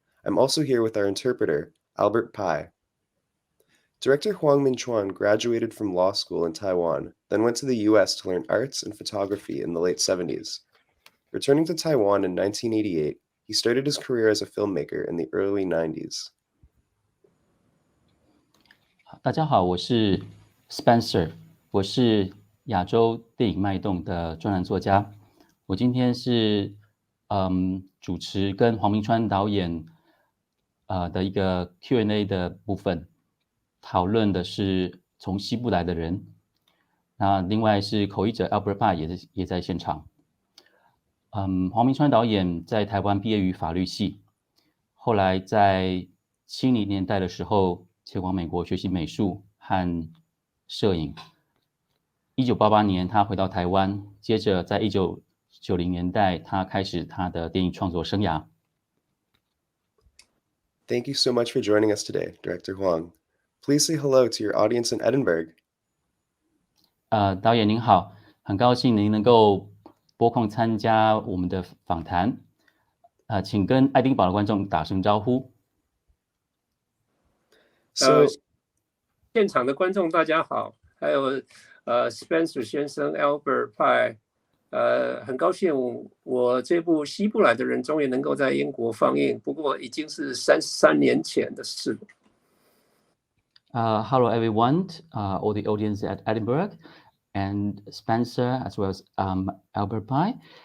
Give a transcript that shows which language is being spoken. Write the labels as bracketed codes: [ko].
[en] I'm also here with our interpreter, Albert Pai. Director Huang Ming Chuan graduated from law school in Taiwan, then went to the US to learn arts and photography in the late 70s. Returning to Taiwan in 1988, he started his career as a filmmaker in the early 90s. [zh] 大家好，我是 Spencer， 我是亚洲电影脉动的专栏作家。我今天是主持跟黄明川导演的一个 Q&A 的部分，讨论的是从西部来的人。那另外是口译者 Albert Pai 也在现场。黄明川导演在台湾毕业于法律系，后来在70年代的时候前往美国学习美术和摄影。 1988年他回到台湾，接着在1990年代他开始他的电影创作生涯。 [en] Thank you so much for joining us today, Director Huang. Please say hello to your audience in Edinburgh. [zh] 导演您好，很高兴您能够拨空参加我们的访谈。请跟爱丁堡的观众打声招呼。现场的观众大家好，还有Spencer 先生 Albert Pai，很高兴我这部《西部来的人》终于能够在英国放映，不过已经是33年前的事了。 [en] Hello everyone, all the audience at Edinburgh, and Spencer as well as Albert Pai.